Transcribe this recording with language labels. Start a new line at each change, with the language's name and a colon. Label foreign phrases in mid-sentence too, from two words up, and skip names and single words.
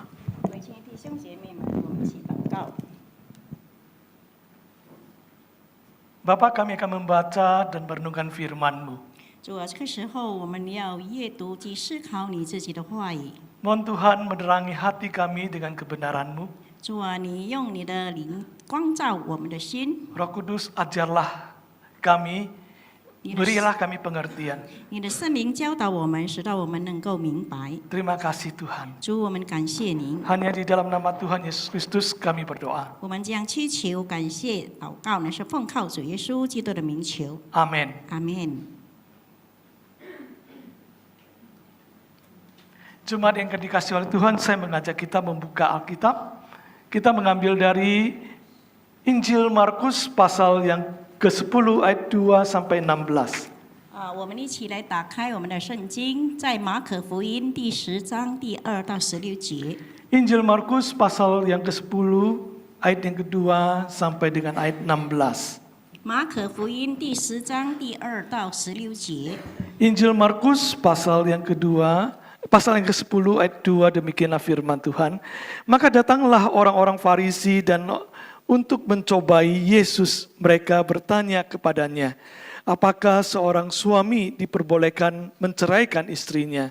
Chinese: 各位亲爱的弟兄姐妹们，我们一起祷告。
Indonesian: Bapa, kami akan membaca dan merenungkan firman-Mu.
Chinese: 主啊，这个时候我们要阅读及思考你自己的话语。
Indonesian: Mohon Tuhan menerangi hati kami dengan kebenaran-Mu.
Chinese: 主啊，你用你的灵光照我们的心，
Indonesian: Roh Kudus, ajarlah kami, berilah kami pengertian.
Chinese: 你的圣灵教导我们，使到我们能够明白。
Indonesian: Terima kasih Tuhan.
Chinese: 主，我们感谢您。
Indonesian: Hanya di dalam nama Tuhan Yesus Kristus kami berdoa.
Chinese: 我们将祈求、感谢、祷告呢，是奉靠主耶稣基督的名求。
Indonesian: Amin.
Chinese: 阿门。
Indonesian: Jemaat yang dikasihi oleh Tuhan, saya mengajak kita membuka Alkitab. Kita mengambil dari Injil Markus pasal yang ke-10 ayat 2 sampai 16.
Chinese: 我们一起来打开我们的圣经，在马可福音第10章第2到16节。
Indonesian: Injil Markus pasal yang ke-10 ayat yang kedua sampai dengan ayat 16.
Chinese: 马可福音第10章第2到16节。
Indonesian: Injil Markus pasal yang kedua, pasal yang ke-10 ayat 2, demikianlah firman Tuhan. Maka datanglah orang-orang Farisi dan untuk mencobai Yesus, mereka bertanya kepadanya, apakah seorang suami diperbolehkan menceraikan istrinya?